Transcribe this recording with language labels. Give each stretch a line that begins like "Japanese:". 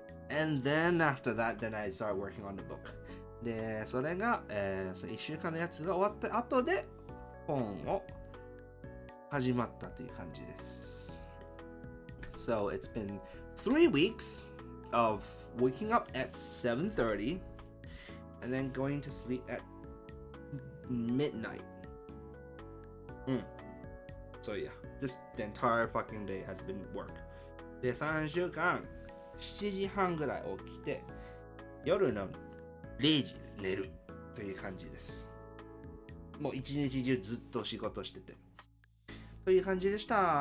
English: And then after that, then I started working on the book.
Japanese: で、それが、1週間のやつが終わった後で本を始まったという感じです。
English: So it's been 3 weeks of waking up at 7:30 and then going to sleep at midnight. So yeah, just the entire fucking day has been work.
Japanese: で、3週間7時半ぐらい起きて夜の0時寝るという感じです。もう一日中ずっと仕事しててという感じでした。